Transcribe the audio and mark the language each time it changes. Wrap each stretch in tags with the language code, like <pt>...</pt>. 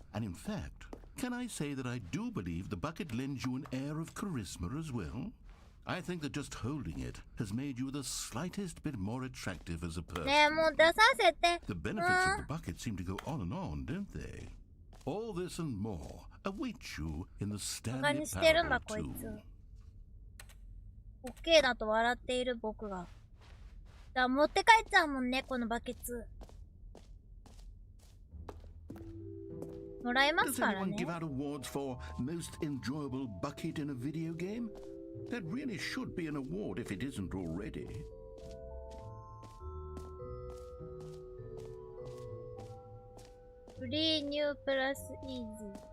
<en>And in fact, can I say that I do believe the bucket lends you an air of charisma as well? I think that just holding it has made you the slightest bit more attractive as a person. The benefits of the bucket seem to go on, don't they? All this and more await you in the Stanley Parable 2.</en> <ja>OK だと笑っている僕が。だから持って帰っちゃうもんね、このバケツ。もらえますからね。</ja> <en>Does anyone give out awards for most enjoyable bucket in a video game? That really should be an award if it isn't already. Free new plus easy.</en>